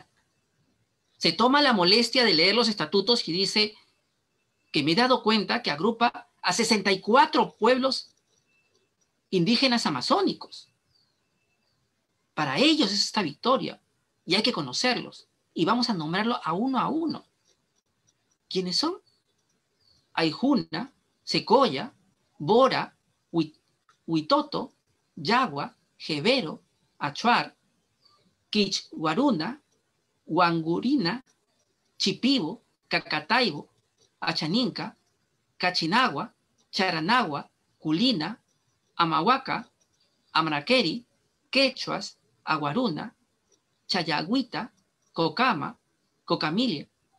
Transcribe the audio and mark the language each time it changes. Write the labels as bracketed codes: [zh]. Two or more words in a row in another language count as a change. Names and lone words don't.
[es] Se toma la molestia de leer los estatutos y dice que me he dado cuenta que agrupa a 64 pueblos indígenas amazónicos. Para ellos es esta victoria y hay que conocerlos. Y vamos a nombrarlo a uno. ¿Quiénes son? Aijuna, Secoya, Bora, Huitoto, Yagua, Jebero, Achuar, Quichguaruna, Huangurina, Chipibo, Cacataibo, Achaninca, Cachinagua, Charanagua, Culina, Amahuaca, Amraqueri, Quechuas, Aguaruna, Chayagüita, Cocama, Cocamilla,